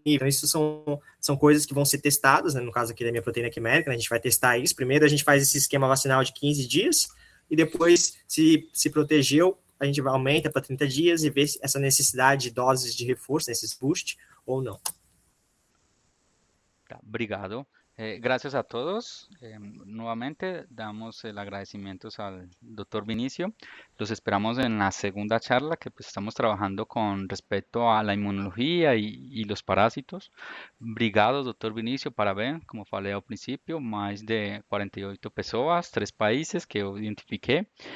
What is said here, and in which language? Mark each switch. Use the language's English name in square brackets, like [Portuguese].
[Portuguese] Então, isso são coisas que vão ser testadas, né? No caso aqui da minha proteína quimérica, né? A gente vai testar isso. Primeiro a gente faz esse esquema vacinal de 15 dias e depois, se protegeu, a gente aumenta para 30 dias e vê essa necessidade de doses de reforço, nesses boost ou não. Tá, obrigado. [Spanish] Gracias a todos. Nuevamente damos el agradecimiento al doctor Vinicio. Los esperamos en la segunda charla que pues, estamos trabajando con respecto a la inmunología y los parásitos. [Portuguese] Obrigado, doutor Vinícius, parabéns, como falei ao princípio, mais de 48 pessoas, 3 países que eu identifiquei.